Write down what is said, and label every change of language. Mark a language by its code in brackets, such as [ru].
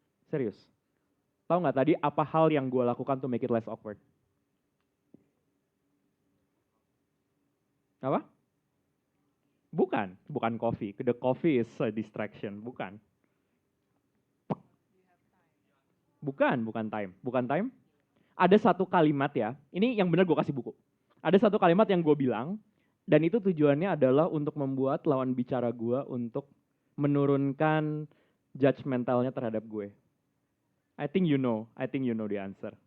[id] Serius. Tahu nggak tadi apa hal yang gue lakukan [en] to make it less awkward? [id] Apa? Bukan coffee. [en] The coffee is a distraction, bukan. [id] Bukan time. Ada satu kalimat ya, ini yang benar gue kasih buku. Ada satu kalimat yang gue bilang, dan itu tujuannya adalah untuk membuat lawan bicara gue untuk menurunkan judgmentalnya terhadap gue. [en] I think you know the answer.